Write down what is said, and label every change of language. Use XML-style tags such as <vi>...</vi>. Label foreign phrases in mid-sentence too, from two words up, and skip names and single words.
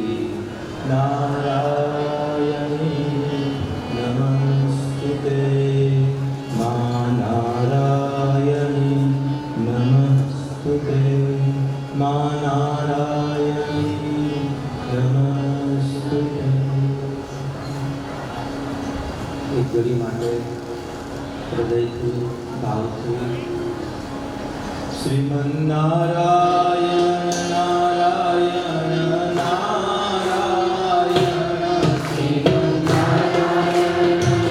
<sa>नारायणी नमस्तुते मा नारायणी नमस्तुते मा नारायणी नमस्तुते।</sa> <gu>એક ઘડી માટે હૃદયથી ભાવથી શ્રીમન્નારાયણ નારાયણ નારાયણ શ્રીમન્નારાયણ</gu>